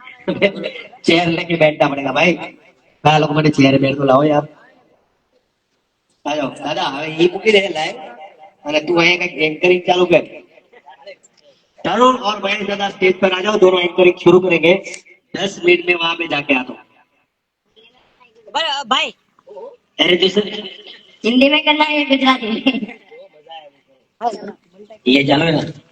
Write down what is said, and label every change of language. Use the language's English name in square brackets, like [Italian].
[Hindi] Chair लेके बैठना पड़ेगा भाई. कहा लोग मैंने चेयर बैठ तो लाओ यार. आ जाओ दादा [Gujarati] હવે એ મૂકી દે લાઈવ અને તું અહીંયા કઈક एंकरिंग चालू कर. [Hindi] तरुण और महेश दादा स्टेज पर आ जाओ. दोनों एंकरिंग शुरू करेंगे. 10 मिनट में वहां पे जाके आ दो. भाई अरे जैसे हिंदी में करना है गुजराती में. ये चालू है ना.